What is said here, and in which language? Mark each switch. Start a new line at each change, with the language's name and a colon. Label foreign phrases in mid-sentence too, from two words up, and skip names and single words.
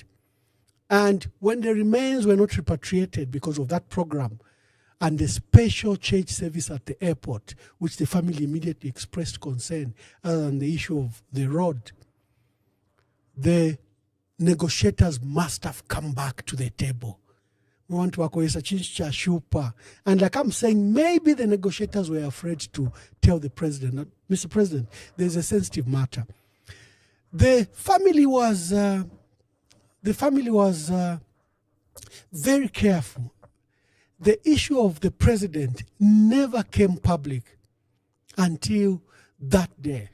English: And when the remains were not repatriated because of that program, and the special church service at the airport, which the family immediately expressed concern, other than the issue of the road, the negotiators must have come back to the table. We want to akoesa chincha shupa. And like I'm saying, maybe the negotiators were afraid to tell the president, Mr. President, there's a sensitive matter. The family was very careful. The issue of the president never came public until that day.